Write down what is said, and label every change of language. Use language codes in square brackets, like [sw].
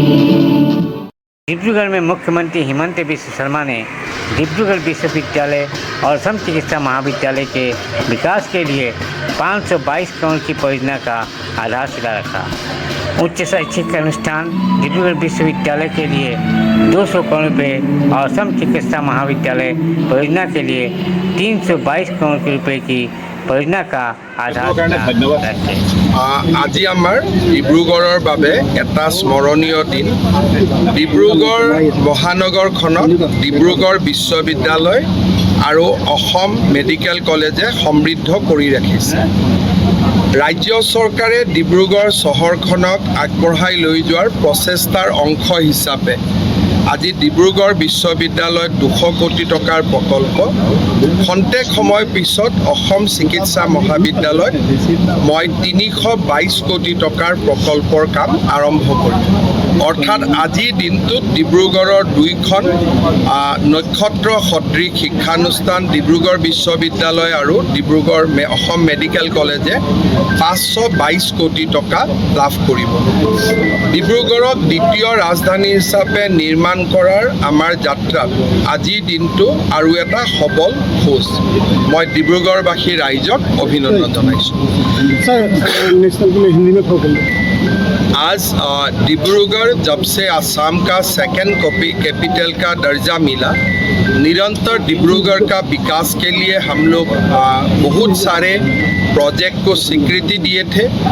[hi] मुख्यमंत्री हिमंत बिश्व शर्मा ने डिब्रूगढ़ विश्वविद्यालय और सम चिकित्सा महाविद्यालय के विकास के लिए 522 करोड़ की परियोजना का आधारशिला रखा। उच्च शैक्षिक अनुष्ठान डिब्रूगढ़ विश्वविद्यालय के लिए 200 करोड़ रुपये और सम चिकित्सा महाविद्यालय परियोजना के लिए 322 करोड़ रुपये की परियोजना का आधारशिला रखे। [as] আজি আমাৰ ডিব্ৰুগড়ৰ বাবে এটা স্মৰণীয় দিন। ডিব্ৰুগড় মহানগৰখনক ডিব্ৰুগড় বিশ্ববিদ্যালয় আৰু অসম মেডিকেল কলেজে সমৃদ্ধ কৰি ৰাখিছে। ৰাজ্য চৰকাৰে ডিব্ৰুগড় চহৰখনক আগবঢ়াই লৈ যোৱাৰ প্ৰচেষ্টাৰ অংশ হিচাপে আজি ডিব্ৰুগড় বিশ্ববিদ্যালয়ত 200 কোটি টকাৰ প্ৰকল্প, খন্তেক সময় পিছত অসম চিকিৎসা মহাবিদ্যালয়ত মই 322 কোটি টকাৰ প্ৰকল্পৰ কাম আৰম্ভ কৰিম। অৰ্থাৎ আজিৰ দিনটোত ডিব্ৰুগড়ৰ দুইখন নক্ষত্ৰ সদৃশ শিক্ষানুষ্ঠান ডিব্ৰুগড় বিশ্ববিদ্যালয় আৰু ডিব্ৰুগড় অসম মেডিকেল কলেজে 522 কোটি টকা লাভ কৰিব। ডিব্ৰুগড়ক দ্বিতীয় ৰাজধানী হিচাপে নিৰ্মাণ কৰাৰ আমাৰ যাত্ৰাত আজিৰ দিনটো আৰু এটা সবল খোজ। মই ডিব্ৰুগড়বাসী ৰাইজক অভিনন্দন জনাইছোঁ। [hi] आज डिब्रूगढ़ जब से असम का सेकेंड कैपिटल का दर्जा मिला, निरंतर डिब्रूगढ़ का विकास के लिए हम लोग बहुत सारे प्रोजेक्ट को स्वीकृति दिए थे।